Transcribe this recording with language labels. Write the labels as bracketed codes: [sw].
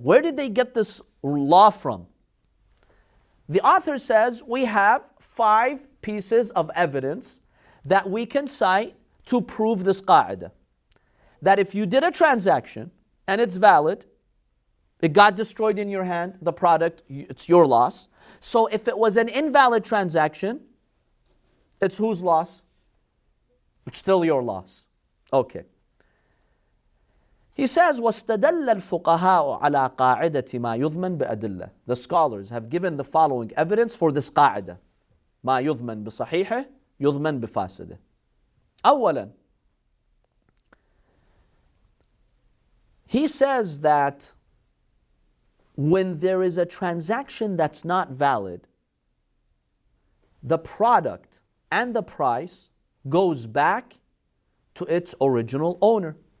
[en] Where did they get this law from? The author says we have 5 pieces of evidence that we can cite to prove this qa'ida. That if you did a transaction and it's valid, it got destroyed in your hand, the product, it's your loss. So if it was an invalid transaction, it's whose loss? It's still your loss. Okay. He says, [ar] وَاسْتَدَلَّ الْفُقَهَاءُ عَلَى قَاعِدَةِ مَا يُضْمَنْ بِأَدِلَّةِ. [en] The scholars have given the following evidence for this قاعدة. [ar] مَا يُضْمَنْ بِصَحِيحِهِ يُضْمَنْ بِفَاسِدِهِ. [en] أولا, he says that when there is a transaction that's not valid, the product and the price goes back to its original owner.